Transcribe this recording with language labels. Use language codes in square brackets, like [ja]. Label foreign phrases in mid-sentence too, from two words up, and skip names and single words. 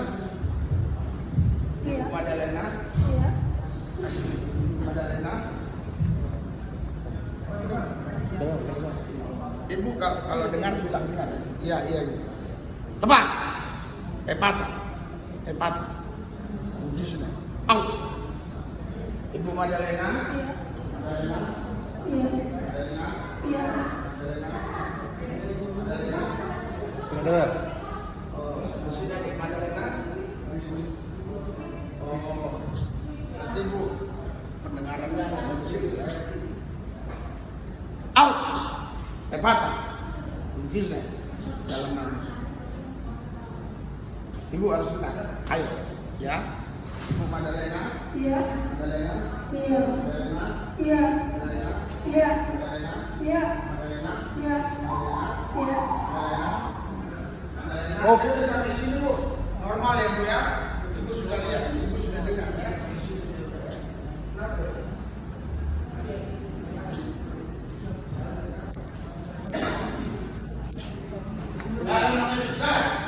[id] Ibu Madalena. Iya. Kasih Ibu Madalena. Ibu kalau dengar bilang dengar. Iya gitu. Lepas. Epata. Uji sudah. Out. Ibu Madalena. Iya. Madalena. Iya. Madalena. Iya. Dengar. Oh, sini adik Madalena. Oh, nanti Bu pendengarannya nggak sampai sini ya. Out. Epata. Kunci dalam nama. Ibu harus dengar. Ayo, ya. Ibu Madalena. Iya. Madalena. Iya. Madalena. Iya. Madalena. Iya. Madalena. Iya. Madalena. Iya. Iya. Madalena. Oh, sudah sampai sini Bu. Normal ya Bu ya. Ibu sudah lihat, Ibu sudah dengar ya. Sampai sini sudah ya. Kenapa ya? Dalam nama Yesus, lari.